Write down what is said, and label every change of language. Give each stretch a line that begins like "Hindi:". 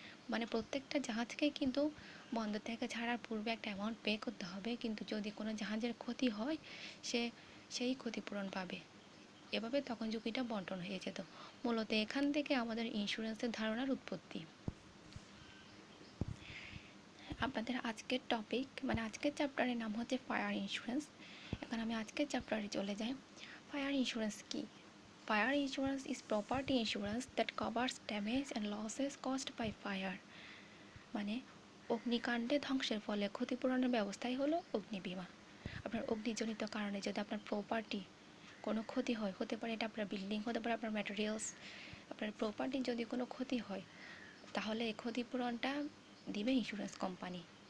Bangla: মানে প্রত্যেকটা জাহাজকে কিন্তু বন্দর থেকে ছাড়ার পূর্বে একটা অ্যামাউন্ট পে করতে হবে, কিন্তু যদি কোনো জাহাজের ক্ষতি হয় সেই ক্ষতিপূরণ পাবে। এভাবে তখন ঝুঁকিটা বন্টন হয়ে যেত। মূলত এখান থেকে আমাদের ইন্স্যুরেন্সের ধারণার উৎপত্তি। আপনাদের আজকের টপিক মানে আজকের চ্যাপ্টারের নাম হচ্ছে ফায়ার ইন্স্যুরেন্স। এখন আমি আজকের চ্যাপ্টারে চলে যাই। ফায়ার ইন্স্যুরেন্স কি?
English: Fire insurance is property insurance that covers damage and losses caused by fire.
Bangla: মানে অগ্নিকাণ্ডে ধ্বংসের ফলে ক্ষতিপূরণের ব্যবস্থাই হলো অগ্নি বিমা। আপনার অগ্নিজনিত কারণে যদি আপনার প্রপার্টি কোনো ক্ষতি হয়, হতে পারে এটা আপনার বিল্ডিং, হতে পারে আপনার ম্যাটেরিয়ালস, আপনার প্রপার্টির যদি কোনো ক্ষতি হয়, তাহলে এই ক্ষতিপূরণটা দিবে ইন্স্যুরেন্স কোম্পানি।